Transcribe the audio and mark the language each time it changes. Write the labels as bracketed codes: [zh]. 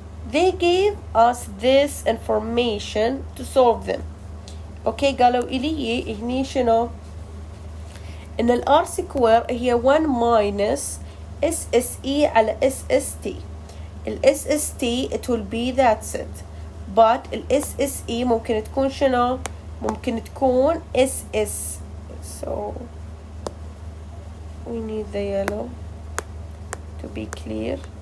[en] They gave us this information to solve them. [ar] Okay, قالوا إلي هني شنو إن ال R square هي 1 minus SSE على SST. [en] ال SST it will be that's it. [ar] But ال SSE ممكن تكون شنو؟ ممكن تكون SS. [en] So we need the yellow to be clear.